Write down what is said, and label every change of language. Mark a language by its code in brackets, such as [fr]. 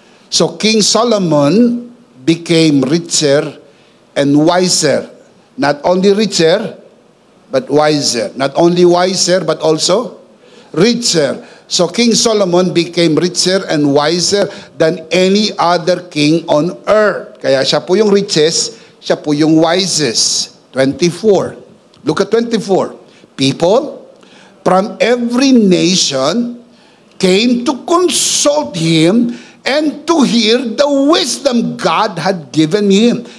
[en] So King Solomon became richer and wiser. Not only richer, but wiser. Not only wiser, but also richer. So King Solomon became richer and wiser than any other king on earth. [tl] Kaya siya po yung richest, siya po yung wisest. [en] 24. Look at 24. People from every nation came to consult him and to hear the wisdom God had given him.